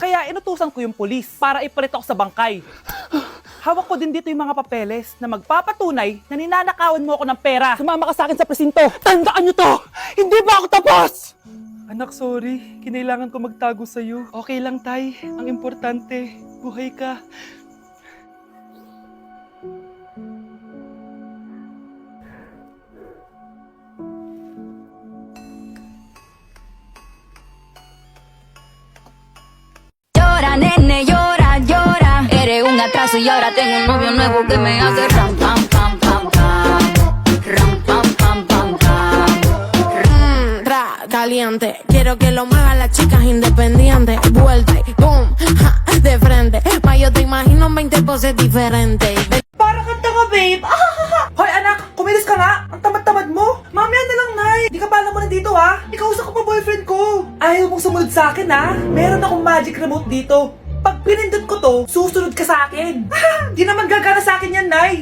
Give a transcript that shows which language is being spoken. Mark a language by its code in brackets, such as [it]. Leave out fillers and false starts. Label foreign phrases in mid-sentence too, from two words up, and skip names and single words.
[tl] Kaya inutusan ko yung pulis para ipalit ako sa bangkay. Hawak ko din dito yung mga papeles na magpapatunay na ninanakawan mo ako ng pera. Sumama ka sa akin sa presinto. Tandaan nyo to! Hindi ba ako tapos? Anak, sorry. Kinailangan ko magtago sa'yo. Okay lang, Tay. Ang importante, buhay ka. [es] Nene, llora, llora. Eres un atraso y ahora tengo un novio nuevo que me hace ram, pam, pam, pam, pam. Ram, pam, pam, pam, pam. Caliente, quiero que lo muevan las chicas independientes. Vuelta y boom, ja, de frente. Ma yo te imagino en 20 poses diferentes. [tl] Para kang tanga, babe! Hoy, anak! Kumilos ka nga! Ang tamad-tamad mo! Mamaya na lang, Nay! Di ka pala mo nandito, ha? Ikausap ko pa boyfriend ko! Ayaw mong sumunod sa akin, ha? Meron akong [en] magic remote [tl] dito. Pag pinindot ko to, susunod ka sa akin. Di naman gagana sa akin yan, Nay!